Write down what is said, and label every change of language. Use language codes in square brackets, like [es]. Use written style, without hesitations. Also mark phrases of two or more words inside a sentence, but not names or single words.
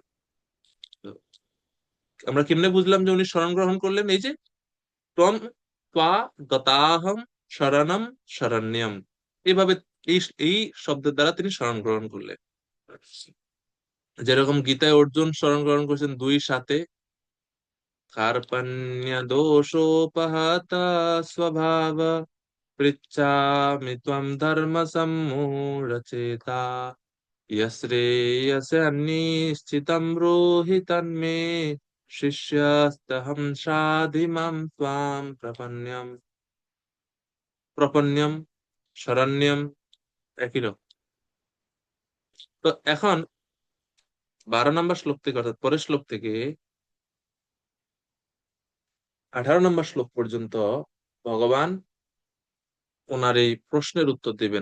[bn] তো আমরা কেমনে বুঝলাম যে উনি শরণ গ্রহণ করলেন? এই যে [sa] ত্বম ত্বা গতাহম শরণম শরণ্যম, [bn] এইভাবে এই এই শব্দের দ্বারা তিনি শরণ গ্রহণ করলেন। যেরকম গীতায় অর্জুন শরণ গ্রহণ করছেন 2 [sa] कार्पण्यदोषोपहता स्वभाव पृच्छामि त्वं धर्मसम्मूढचेता यश्रेयस्यान्निश्चितं ब्रूहि तन्मे शिष्यस्तहं शाधि मां त्वां प्रपन्यम। প্রপন্যম শরণ্যম [bn] একই রকম। তো এখন 12 নম্বর শ্লোক থেকে, অর্থাৎ পরের শ্লোক থেকে 18 নম্বর শ্লোক পর্যন্ত ভগবান ওনার এই প্রশ্নের উত্তর দিবেন।